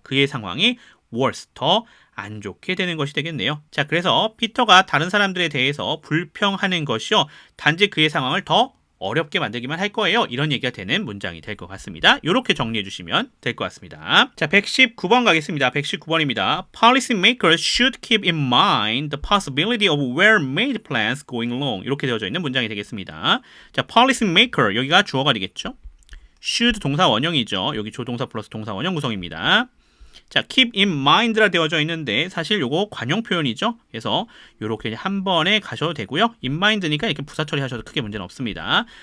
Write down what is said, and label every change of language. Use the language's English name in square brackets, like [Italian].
[Korean] 그의 상황이 worse, 더 안 좋게 되는 것이 되겠네요. 자, 그래서 피터가 다른 사람들에 대해서 불평하는 것이요. 단지 그의 상황을 더 어렵게 만들기만 할 거예요. 이런 얘기가 되는 문장이 될 것 같습니다. 이렇게 정리해 주시면 될 것 같습니다. 자, 119번 가겠습니다. 119번입니다. [English] Policy makers should keep in mind the possibility of well-made plans going wrong. [Korean] 이렇게 되어져 있는 문장이 되겠습니다. 자, policy maker 여기가 주어가 되겠죠. should 동사 원형이죠. 여기 조동사 플러스 동사 원형 구성입니다. 자, keep in mind라 되어져 있는데 사실 요거 관용 표현이죠. 그래서 요렇게 한 번에 가셔도 되고요. in mind니까 이렇게 부사 처리하셔도 크게 문제는 없습니다.